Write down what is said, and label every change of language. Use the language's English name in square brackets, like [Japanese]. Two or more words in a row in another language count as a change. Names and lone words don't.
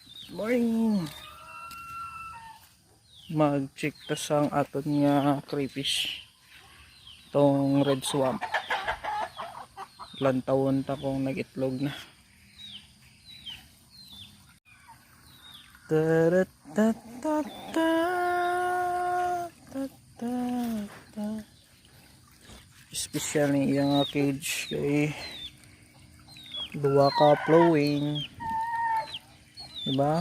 [Hiligaynon] Morning. Mag-check ta sang aton nga crayfish. Tong [English] red swamp. [Hiligaynon] Ilan taon ta kung nag-itlog na. Special ni yung cage kay duwa ka flowing, diba?